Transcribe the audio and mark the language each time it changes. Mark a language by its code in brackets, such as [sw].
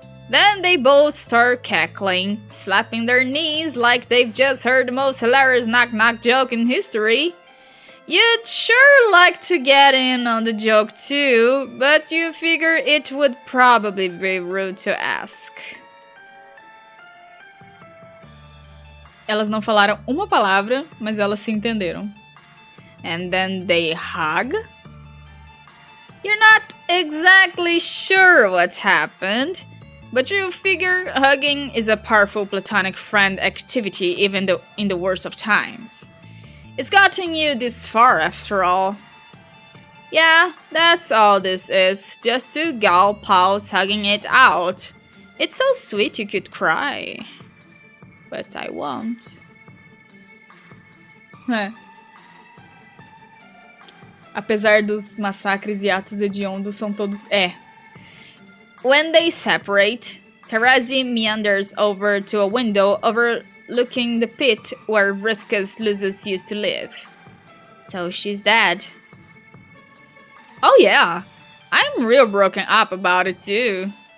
[en] Then they both start cackling, slapping their knees like they've just heard the most hilarious knock-knock joke in history. You'd sure like to get in on the joke too, but you figure it would probably be rude to ask. [pt] Elas não falaram uma palavra, mas elas se entenderam. [en] And then they hug. You're not exactly sure what's happened, but you figure hugging is a powerful platonic friend activity even though in the worst of times. It's gotten you this far after all. Yeah, that's all this is, just two gal pals hugging it out. It's so sweet you could cry. But I won't. [pt] Apesar dos massacres e atos hediondos são todos... [en] When they separate, Terezi meanders over to a window overlooking the pit where Vriska's losers used to live. So she's dead. Oh yeah, I'm real broken up about it too.